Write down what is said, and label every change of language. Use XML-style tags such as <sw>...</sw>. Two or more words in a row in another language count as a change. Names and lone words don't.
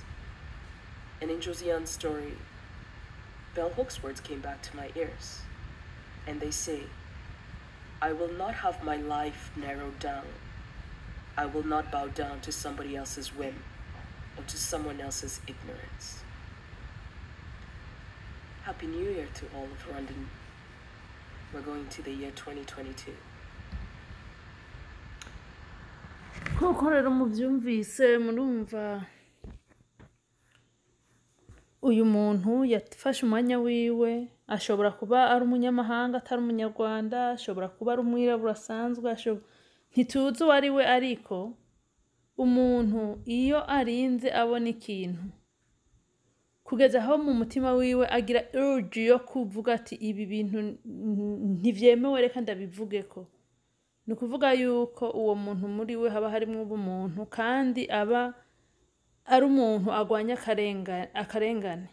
<en>And in Josiane's story, Bell Hooks' words came back to my ears, and they say, I will not have my life narrowed down. I will not bow down to somebody else's whim or to someone else's ignorance. Happy New Year to all of Rwandan. We're going to the year 2022.</en> <rn>Nk'uko rero muvyumvise murumva uyu muntu yafashe umwanya wiwe, ashobora kuba ari umunyamahanga atari umunyarwanda, ashobora kuba ari umwirabura asanzwe, ntituzi uwo ari we, ariko umuntu iyo arinze abona ikintu kugeza aho mu mutima wiwe agira urge yo kuvuga ati ibi bintu ntivyemewe reka ndabivugeko, ni ukuvuga yuko uwo muntu muri we haba harimwo ubumuntu kandi aba ari umuntu agwanya akarengane.</rn>